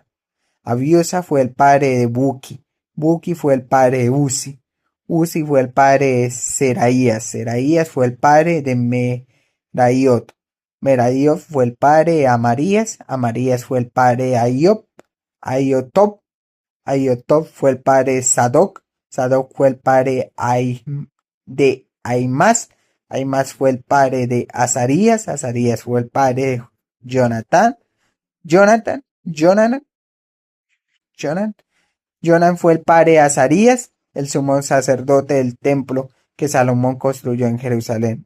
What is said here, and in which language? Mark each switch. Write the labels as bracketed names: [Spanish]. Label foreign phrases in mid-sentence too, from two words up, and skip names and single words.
[Spanish] Abiusa fue el padre de Buki. Buki fue el padre de Uzi. Uzi fue el padre de Seraías. Seraías fue el padre de Meraiot. Meraiot fue el padre de Amarías. Amarías fue el padre de Aiob. Aiotob. Ahiotob fue el padre de Sadoc, Sadoc fue el padre de Ahimaaz, Ahimaaz fue el padre de Azarías, Azarías fue el padre de Jonatán, Jonathan, Jonan, Jonan, Jonan fue el padre de Azarías, el sumo sacerdote del templo que Salomón construyó en Jerusalén.